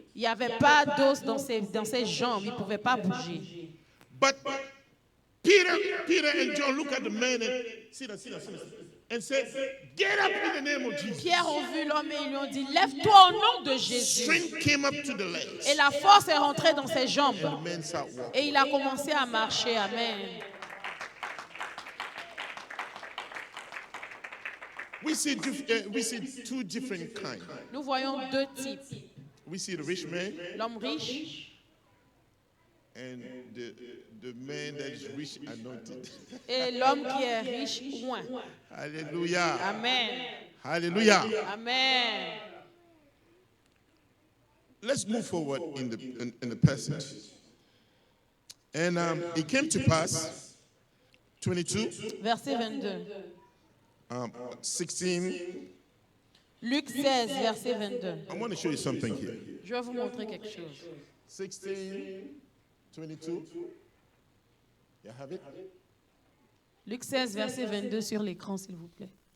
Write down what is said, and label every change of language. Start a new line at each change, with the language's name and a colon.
French: Il n'y avait pas d'os dans ses jambes, il ne pouvait pas bouger.
English: But Peter and John look at the man and sit down, and said, "Get up in the name of Jesus."
French: Pierre a vu l'homme et ils lui ont dit, lève-toi au nom de Jésus.
English: Strength came up to the
French: Et
English: legs.
French: la force est rentrée dans ses jambes.
English: The man started walking.
French: Et il a commencé à marcher.
English: Amen. We see two different kinds.
French: Nous voyons deux types.
English: We see the rich man
French: L'homme riche
English: and the man that is rich anointed.
French: et l'homme qui est riche loin.
English: Hallelujah. Amen. Hallelujah. Amen. Let's move forward in the passage. And it came to pass, 22,
French: Verset 22. 16. Luc 16, verset 22.
English: I want to show you something here.
French: Je vais vous montrer quelque chose.
English: 16, 22. You have it?
French: Luc 16, verset 22 sur l'écran, s'il vous plaît.